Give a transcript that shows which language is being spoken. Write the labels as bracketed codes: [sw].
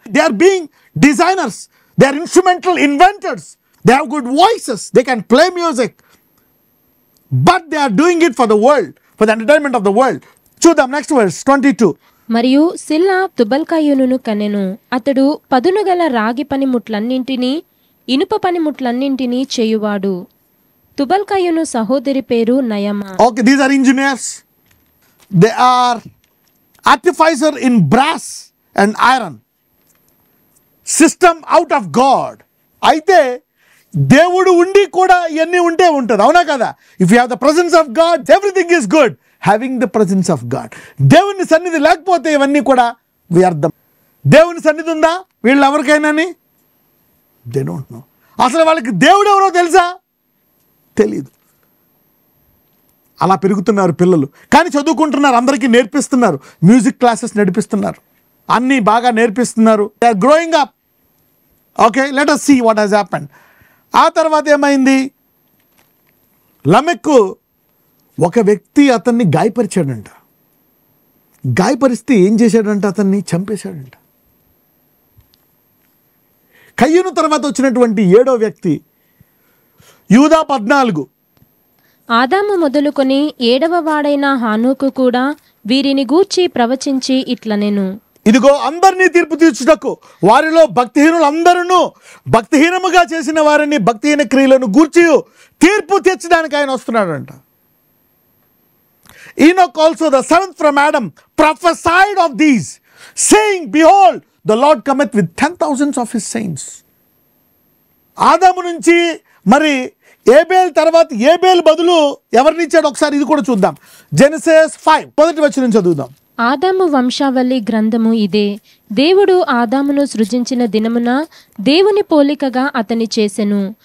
[en] They are being designers, they are instrumental inventors, they have good voices, they can play music, but they are doing it for the world, for the entertainment of the world. [te] చూద్దాం next verse 22. మరియు సిల్లా తుబల్కాయును కనెను. అతడు పదునుగల రాగి పనిముట్లన్నింటినీ ఇనుప పనిముట్లన్నింటినీ చేయువాడు. తుబల్కాయును సహోదరి పేరు నయమా. [en] Okay, these are engineers. They are artificer in brass and iron. System out of God. [te] అయితే దేవుడు ఉండి కూడా ఇవన్నీ ఉంటే ఉంటుంది, అవునా కదా? [en] If you have the presence of God, everything is good. Having the presence of God, [te] దేవుని సన్నిధి లేకపోతే ఇవన్నీ కూడా వ్యర్థం. దేవుని సన్నిధి ఉందా వీళ్ళు ఎవరికైనాని? [en] They don't know. [te] అసలు వాళ్ళకి దేవుడు ఎవరో తెలుసా? తెలీదు. అలా పెరుగుతున్నారు పిల్లలు, కానీ చదువుకుంటున్నారు, అందరికీ నేర్పిస్తున్నారు, మ్యూజిక్ క్లాసెస్ నడిపిస్తున్నారు, అన్నీ బాగా నేర్పిస్తున్నారు. [en] They are growing up. Okay, let us see what has happened. [te] ఆ తర్వాత ఏమైంది? లమెక్కు ఒక వ్యక్తి అతన్ని గాయపరిచాడంట. గాయపరిస్తే ఏం చేశాడంట? అతన్ని చంపేశాడంట. కయ్యూను తర్వాత వచ్చినటువంటి 7వ వ్యక్తి యూదా 14. ఆదాము మొదలుకొని 7వ వాడైన హానోకు కూడా వీరిని గూర్చి ప్రవచించి ఇట్లనెను. ఇదిగో అందరినీ తీర్పు తీర్చుటకు వారిలో భక్తిహీనులందరూ భక్తిహీనముగా చేసిన వారిని భక్తిహీన క్రియలను గూర్చి తీర్పు తీర్చడానికి ఆయన వస్తున్నాడంట. [en] Enoch also, the 7th from Adam, prophesied of these, saying, behold, the Lord cometh with 10,000s of his saints. [te] ఆదాము నుంచి మరి ఏబేల్ తర్వాత ఏబేల్ బదులు ఎవరిని ఇచ్చాడు ఒకసారి ఇది కూడా చూద్దాం. జెనసిస్ 5 మొదటి వచనం చదువుదాం. ఆదాము వంశావళి గ్రంథము ఇదే. దేవుడు ఆదామును సృజించిన దినమున దేవుని పోలికగా అతని చేసెను.